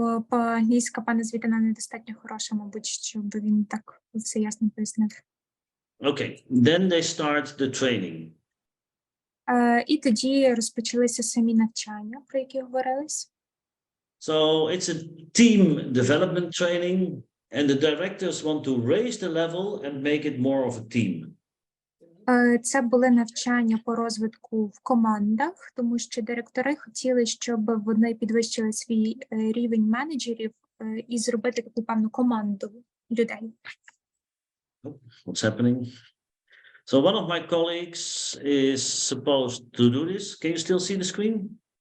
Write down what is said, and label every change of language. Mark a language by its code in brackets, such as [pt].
[uk] По-англійська пана Звітена недостатньо хороша, мабуть, щоб він так все ясно пояснив. [en] Okay, then they start the training. [uk] І тоді розпочалися самі навчання, про які говорились. [en] So it's a team development training, and the directors want to raise the level and make it more of a team. [uk] Це були навчання по розвитку в командах, тому що директори хотіли, щоб вони підвищили свій рівень менеджерів і зробити таку певну команду людей. [en] What's happening? So one of my colleagues is supposed to do this. Can you still see the screen?